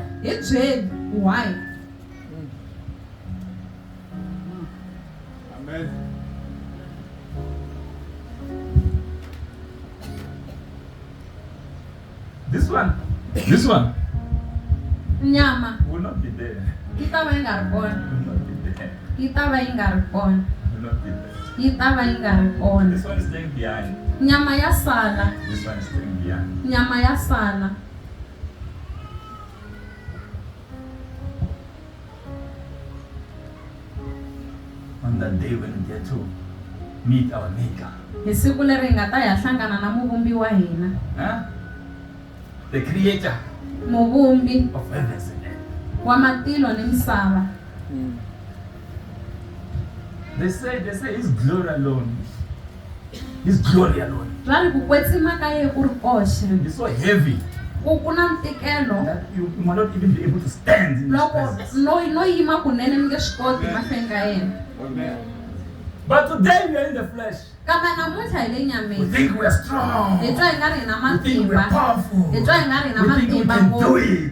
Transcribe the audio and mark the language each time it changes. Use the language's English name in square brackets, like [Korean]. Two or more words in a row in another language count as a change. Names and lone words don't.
[English] Why? Amen. This one, This one Nyama. will not be there. [Tsonga] Yi ta va yi nga ri kona. [English] Will not be there. [Tsonga] Yi ta va yi nga ri kona. [English] Will not be there. [Tsonga] Yi ta va yi nga ri kona. [English] This one is staying behind. [Tsonga] Nyama ya sala. [English] This one is staying behind. [Tsonga] Nyama ya sala. [English] On that day when we get to meet our Maker. [Tsonga] Hi siku leri hi nga ta ya hlangana na muvumbi wa hina. [English] Huh? The Creator Muvumbi of heavens and earth. [Tsonga] wa matilo ni misava. [English] They say His glory alone. His glory alone. [Tsonga] Va ri ku kwetsima ka ye ku ri koxe. [English] It's so heavy [Tsonga] Ku na ntikelo. [English] that you might not even be able to stand in His Loko presence. [Tsonga] no yima kunene mi nge swi koti mahlweni ka yena. [English] But today we are in the flesh. [Tsonga] Kambe namuntlha hi le [English] We nyameni. think we are strong. [Tsonga] Hi twa hi nga ri hi na [English] We think we are matimba. powerful. [Tsonga] Hi twa hi nga ri hi na [English] We think we matimba can do ngopfu. it.